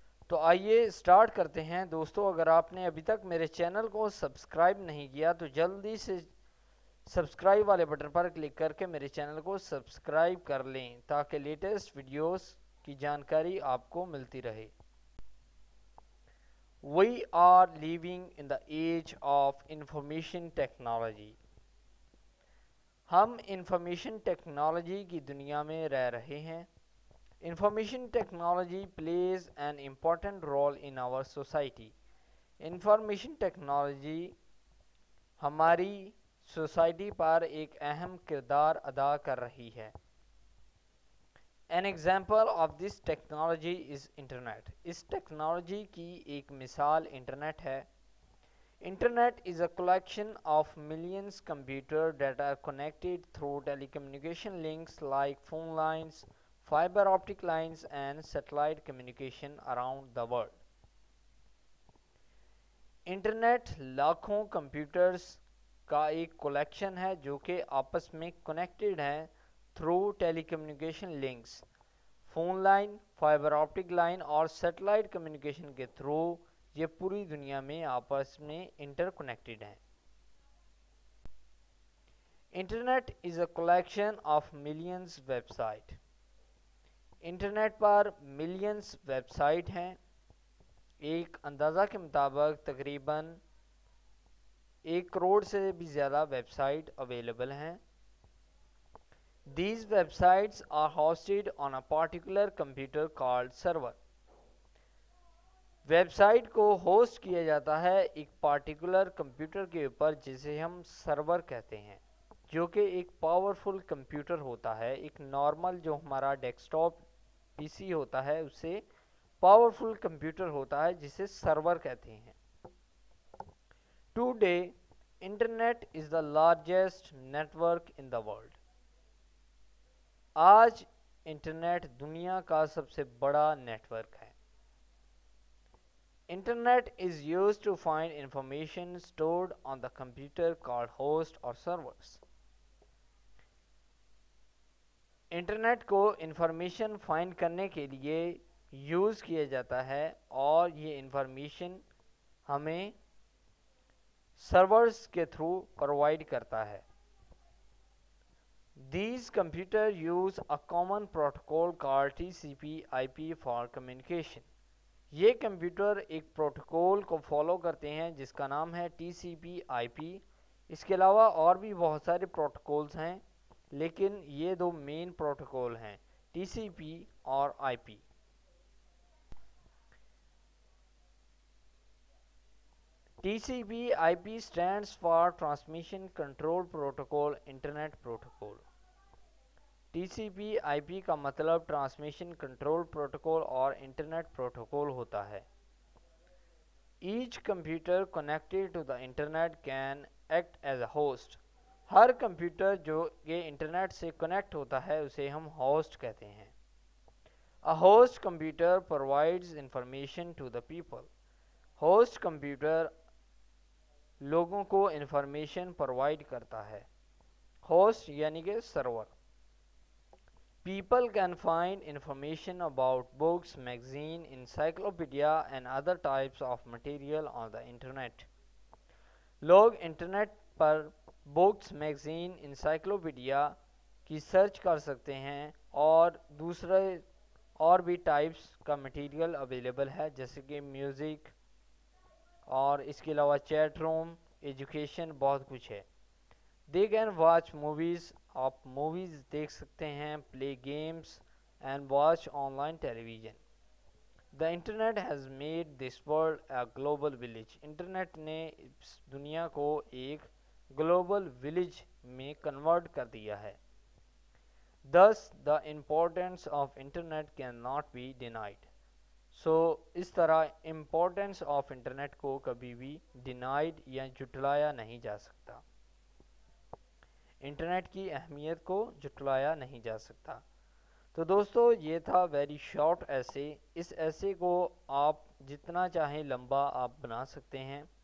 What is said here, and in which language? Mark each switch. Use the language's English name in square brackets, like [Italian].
[Urdu] تو آئیے سٹارٹ کرتے ہیں دوستو. اگر آپ نے ابھی تک میرے چینل کو سبسکرائب نہیں کیا تو جلدی سے سبسکرائب والے بٹن پر کلک کر کے میرے چینل کو سبسکرائب کر لیں تاکہ لیٹسٹ ویڈیوز کی جانکاری آپ کو ملتی رہے. [English] We are living in the age of information technology. [Urdu] ہم انفارمیشن ٹیکنالوجی کی دنیا میں رہ رہے ہیں. [English] Information technology plays an important role in our society. [Urdu] Information technology ہماری سوسائٹی پر ایک اہم کردار ادا کر رہی ہے. [English] An example of this technology is internet. [Urdu] اس technology کی ایک مثال انٹرنیٹ ہے. [English] Internet is a collection of millions computers that are connected through telecommunication links like phone lines, fiber optic lines and satellite communication around the world. [Urdu] Internet لاکھوں computers کا ایک collection ہے جو کہ آپس میں کنیکٹڈ ہیں تھرو ٹیلی communication links, phone line, fibre optic line اور سیٹلائٹ کمیونیکیشن کے تھرو یہ پوری دنیا میں آپس میں انٹر کنیکٹڈ ہیں. [English] Internet is a collection of millions website. [Urdu] Internet per millions web site ہیں. ایک اندازہ کے مطابق تقریباً 1 کروڑ سے بھی زیادہ ویب سائٹ اویلیبل ہیں. [English] These websites are hosted on a particular computer called server. [Urdu] Web site کو ہوسٹ کیا جاتا ہے ایک پارٹیکولر کمپیوٹر کے اوپر جسے ہم سرور کہتے ہیں، جو کہ ایک پاورفل کمپیوٹر ہوتا ہے. ایک نارمل جو ہمارا ڈیسک ٹاپ پی سی ہوتا ہے اس سے پاورفل کمپیوٹر ہوتا ہے جسے سرور کہتے ہیں. [English] Today, Internet is the largest network in the world. [Urdu] آج انٹرنیٹ دنیا کا سب سے بڑا نیٹ ورک ہے. [English] Internet is used to find information stored on the computer called host or servers. [Urdu] Internet کو انفارمیشن فائنڈ کرنے کے لیے یوز کیا جاتا ہے اور یہ انفارمیشن ہمیں سرورز کے تھرو پرووائڈ کرتا ہے. [English] These computers use a common protocol called TCP/IP for communication. [Urdu] یہ کمپیوٹر ایک پروٹوکول کو فالو کرتے ہیں جس کا نام ہے TCP/IP. اس کے علاوہ اور بھی بہت سارے پروٹوکولز ہیں لیکن یہ دو مین پروٹوکول ہیں TCP اور IP. [English] TCP/IP stands for Transmission Control Protocol Internet Protocol. [Urdu] TCP/IP کا مطلب ٹرانسمیشن کنٹرول پروٹوکول اور انٹرنیٹ پروٹوکول ہوتا ہے. [English] Each computer connected to the internet can act as a host. [Urdu] Hare computer جو کہ انٹرنیٹ سے کنیکٹ ہوتا ہے اسے ہم ہوسٹ کہتے ہیں. [English] A host computer provides information to the people. [Urdu] Host computer لوگوں کو انفارمیشن پرووائڈ کرتا ہے. ہوسٹ یعنی کہ سرور. [English] People can find information about books, magazine, encyclopedia and other types of material on the internet. [Urdu] لوگ انٹرنیٹ پر books, magazine, encyclopedia کی search کر سکتے ہیں اور دوسرے اور بھی ٹائپس کا مٹیریل اویلیبل ہے جیسے کہ میوزک اور اس کے علاوہ چیٹ روم، ایجوکیشن، بہت کچھ ہے. [English] They can watch movies. [Urdu] آپ موویز دیکھ سکتے ہیں، [English] Play games and watch online television. The internet has made this world a global village. [Urdu] Internet نے اس دنیا کو ایک گلوبل ولیج میں کنورٹ کر دیا ہے. [English] Thus, the importance of internet cannot be denied. [Urdu] اس طرح [English] importance of internet [Urdu] کو کبھی بھی ڈینائڈ یا جھٹلایا نہیں جا سکتا. انٹرنیٹ کی اہمیت کو جھٹلایا نہیں جا سکتا. تو دوستو یہ تھا [English] Very short essay. [Urdu] اس ایسے کو آپ جتنا چاہیں لمبا آپ بنا سکتے ہیں.